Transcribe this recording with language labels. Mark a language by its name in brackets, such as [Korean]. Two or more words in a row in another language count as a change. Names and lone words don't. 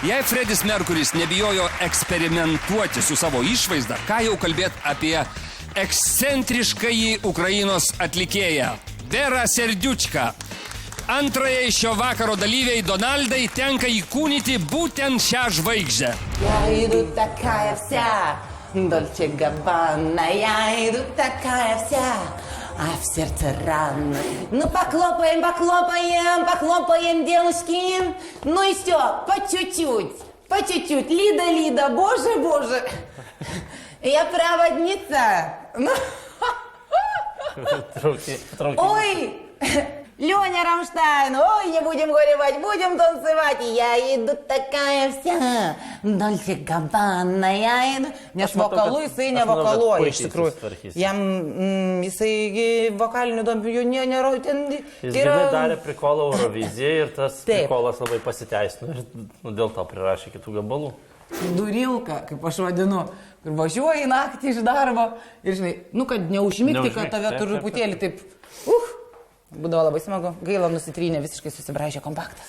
[Lithuanian] Jei Fredis Merkuris nebijojo eksperimentuoti su savo išvaizda, ką jau kalbėt apie ekscentriškąjį Ukrainos atlikėją Vera Serdiučka. Antrajai šio vakaro dalyviai Donaldai tenka įkūnyti būtent šią žvaigždę. [Russian] Я иду такая вся, Дольче Габбана, я иду такая вся, а в сердце рано. Ну похлопаем, похлопаем, похлопаем, девушки. Ну и все, по чуть-чуть, по чуть-чуть. Лида, Лида, боже, боже. Я проводница. Ой, Леня Рамштайн, ой, не будем горевать, будем танцевать. Я иду такая вся, Дольче Габбана, я иду. [Lithuanian] Nes vokalu jisai ne vokaluoja, iš tikrųjų. Jam jisai vokalinių dombių nėra. Jis gyvai darė prikolą Euroviziją ir tas prikolas labai pasiteisino ir dėl to prirašė kitų gabalų. Durilka, kaip aš vadinu, kur važiuoji naktį iš darbo ir žinai, nu kad neužmigti, kad tave truputėlį taip, būdavo labai smagu, gaila nusitrynė, visiškai susibraižė kompaktas.